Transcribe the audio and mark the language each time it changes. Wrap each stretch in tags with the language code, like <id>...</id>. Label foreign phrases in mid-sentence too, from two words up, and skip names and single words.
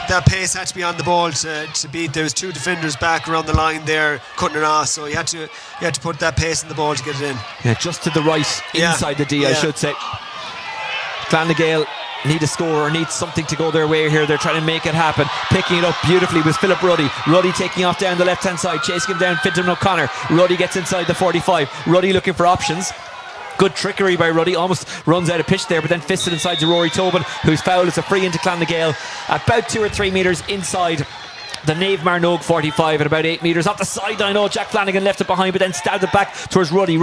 <en>That pace had to be on the ball to beat. There was 2 defenders back around the line there, cutting it off, so you had to put that pace in the ball to get it in. Yeah, just to the right, inside the D, I should say. Clanna Gael need a score or need something to go their way here. They're trying to make it happen. Picking it up beautifully was Philip Ruddy. Ruddy taking off down the left hand side, chasing him down. Fintan O'Connor. Ruddy gets inside the 45. Ruddy looking for options. Good trickery by Ruddy, almost runs out of pitch there, but then fisted inside to Rory Tobin, who's fouled. It's a free into Clanna Gael, about 2 or 3 metres inside the Naomh Mearnóg 45 at about 8 metres off the sideline. Oh, Jack Flanagan left it behind, but then stabbed it back towards Ruddy.</en>